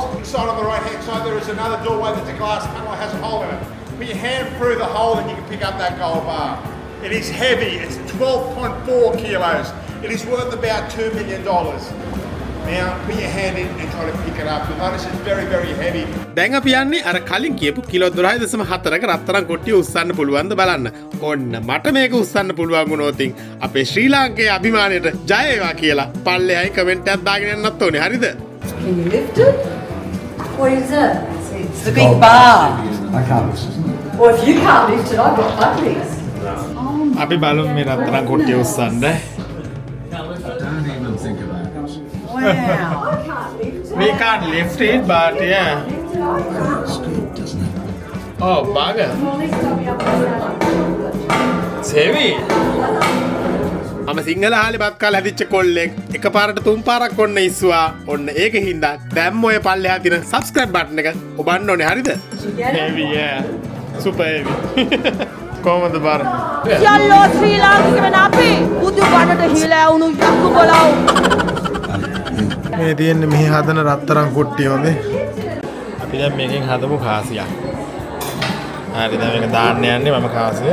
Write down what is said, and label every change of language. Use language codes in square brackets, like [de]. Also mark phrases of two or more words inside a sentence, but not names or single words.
[en] Inside on the right-hand side, there is another doorway that's a glass panel that has a hole in it. Put your hand through the hole and you can pick up that gold bar. It is heavy. It's 12.4 kilos. It is worth about $2 million. Now, put your hand in and try to pick it up. You'll notice it's very, very heavy. [si] දැන් අපි යන්නේ අර කලින් කියපු කිලෝ 12.4ක රත්තරන් කොට්ටිය උස්සන්න පුළුවන්ද බලන්න. ඔන්න මට මේක උස්සන්න පුළුවන් වුණොත් අපේ ශ්‍රී ලාංකේය අභිමානයට ජය වේවා කියලා පල්ලෙහායි කමෙන්ට් එකක් දාගෙන යන්නත් ඕනේ. හරිද? [en] Can you lift it? What is it? It's the big bar. I can't lift it. Well, if you can't lift it, I've got bucklers. [si] අපි බලමු මේ රත්තරන් කොට්ටිය උස්සන්න. [en] Don't even think about it. Wow. I can't lift it. We can't lift it, but yeah. It's good, doesn't it? Oh, bugger. It's heavy. [si] මම සිංහල ආලේ බත් කාලා හැදිච්ච කොල්ලෙක් එකපාරට තුන් පාරක් ඔන්න ඉස්සුවා. ඔන්න ඒක හින්දා දැම්ම ඔය පල්ලෙහා තියෙන [en] subscribe button [si] එක ඔබන්න ඕනේ. හරිද? [en] Heavy, yeah. Super heavy. [si] කොහොමද බාර? යල්ලෝ ශ්‍රී ලාංකිකයන් අපි බුදු බණට හිලා වුණු යක්කු බලව. මේ තියෙන්නේ මෙහි හදන රත්තරන් කුට්ටිය හොඳේ. අපි දැන් මේකෙන් හදමු කාසියක්. හරි දැන් මේක දාන්න යන්නේ මම කාසිය.